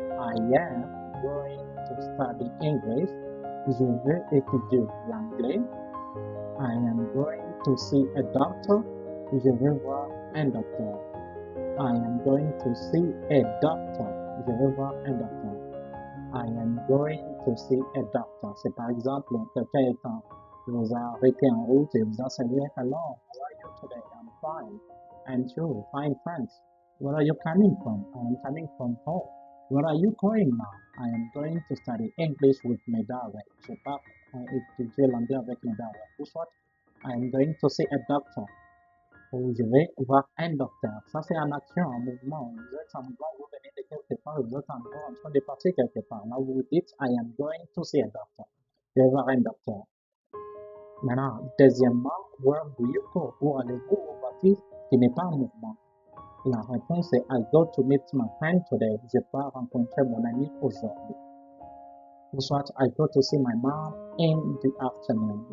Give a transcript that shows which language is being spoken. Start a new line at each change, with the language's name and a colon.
English: I am going to study English.
French: Je vais étudier l'anglais.
English: I am going to see a doctor.
French: Je vais voir un docteur.
English: I am going to see a doctor.
French: Je vais voir un docteur.
English: I am going to see a doctor.
French: C'est par exemple, quelqu'un vous a arrêté en route et vous a salué.
English: Hello, how are you today? I'm fine. And you, fine, thanks. Where are you coming from? I am coming from home. Where are you going now? I am going to study English with Medare.
French: Je pars étudier l'anglais avec Medare. Ou soit,
English: I am going to see a doctor.
French: Ou je vais voir un docteur. Ça, c'est en action, en mouvement. Vous êtes en mouvement, vous venez de quelque part, vous êtes en train de partir quelque part. Là, vous dites,
English: I am going to see a doctor.
French: Je vais voir un docteur. Maintenant, deuxièmement,
English: where do you go?
French: Où allez-vous? Où vas-tu? Qui n'est pas en mouvement. La réponse est
English: I go to meet my friend today.
French: Je pars rencontrer mon ami aujourd'hui. Ou soit
English: I go to see my mom in the afternoon.